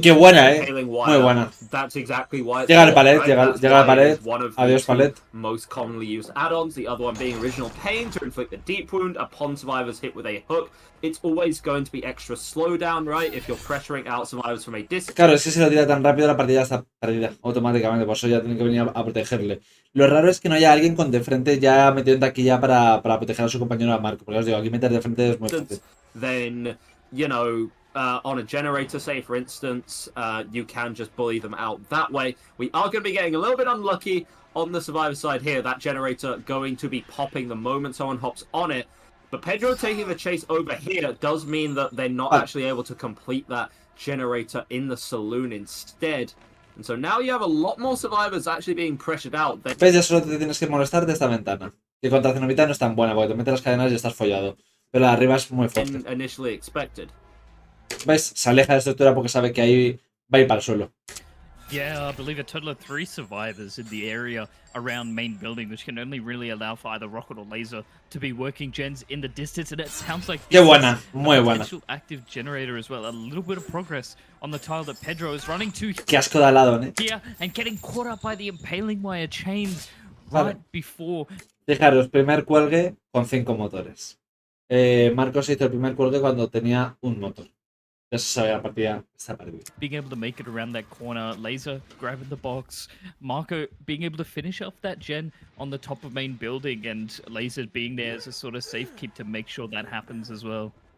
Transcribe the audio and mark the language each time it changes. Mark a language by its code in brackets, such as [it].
[es] Qué buena, muy buena. [en] That's exactly why [es] llega al palet, llega al palet. Adiós palet. [en] Most commonly used add-ons. The other one being original pain to inflict a deep wound upon survivors hit with a hook. It's always going to be extra slowdown, right? If you're pressuring out survivors from a distance. [es] Claro, es que si lo tira tan rápido la partida está perdida automáticamente, por eso ya tienen que venir a protegerle. Lo raro es que no haya alguien con de frente ya metido en taquilla para proteger a su compañero a Marco, porque os digo, aquí meter de frente es muy fácil. [en] Then, you know, on a generator, say for instance, you can just bully them out that way. We are going to be getting a little bit unlucky on the survivor side here. That generator going to be popping the moment someone hops on it. But Pedro taking the chase over here does mean that they're not actually able to complete that generator in the saloon instead. And so now you have a lot more survivors actually being pressured out. [es] ¿Ves? Ya solo te tienes que molestar de esta ventana. Que contra Cenobita no es tan buena, porque te metes las cadenas y estás follado. Pero la de arriba es muy fuerte. [en] Initially expected. [es] ¿Ves? Se aleja de la estructura porque sabe que ahí va a ir para el suelo. [en] Yeah, I believe a total of 3 survivors in the area around main building, which can only really allow for either rocket or laser to be working gens in the distance. And it sounds like [es] Qué buena, muy buena. [en] Potential active generator as well. A little bit of progress on the tile that Pedro is running to. [es] Qué asco de al lado, ¿eh? [en] Here and getting caught up by the impaling wire chains right before. [es] Fijaros, primer cuelgue con 5 motores. Marcos hizo el primer cuelgue cuando tenía un motor. Ya se sabe, la partida está perdida. [en] Being able to make it around that corner, Laser grabbing the box, Marco being able to finish off that gen on the top of main building, and Laser being there as a sort of safe keep to make sure that happens as well.